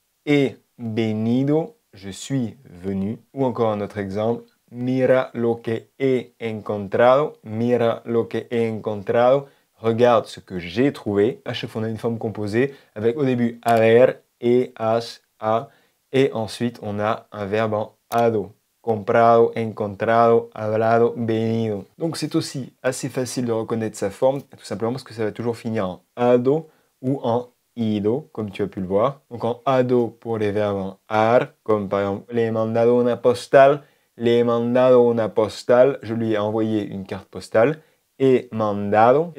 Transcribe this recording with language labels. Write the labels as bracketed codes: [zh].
[es] He venido, [fr] je suis venu. Ou encore un autre exemple. [es] Mira lo que he encontrado, mira lo que he encontrado. [fr] Regarde ce que j'ai trouvé. À chaque fois, on a une forme composée avec au début haber, has, a. Et ensuite, on a un verbe en ado. [es] Comprado, encontrado, hablado, venido. [fr] Donc c'est aussi assez facile de reconnaître sa forme, tout simplement parce que ça va toujours finir en ado ou en ido, comme tu as pu le voir. Donc en ado pour les verbes en ar, comme par exemple [es] le he mandado una postal, [fr] le he mandado una postal, je lui ai envoyé une carte postale, [es] he mandado.